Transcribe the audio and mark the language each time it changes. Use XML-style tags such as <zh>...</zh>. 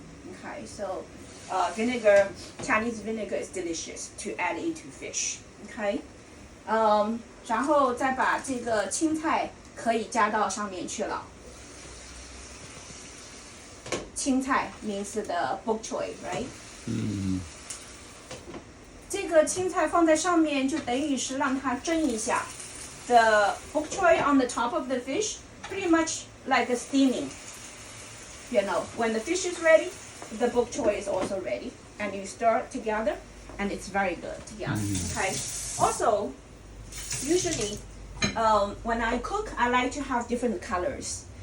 <en>Okay, so vinegar, Chinese vinegar is delicious to add into fish.</en> <zh>Okay, 然后再把这个青菜。可以加到上面去了。</zh> <en>青菜 means the bok choy, right?</en> <zh>这个青菜放在上面，就等于是让它蒸一下。</zh> <en>The bok choy on the top of the fish, pretty much like a steaming. You know, when the fish is ready, the bok choy is also ready, and you stir it together, and it's very good together. Okay. Also, usually. When I cook, I like to have different colors.</en>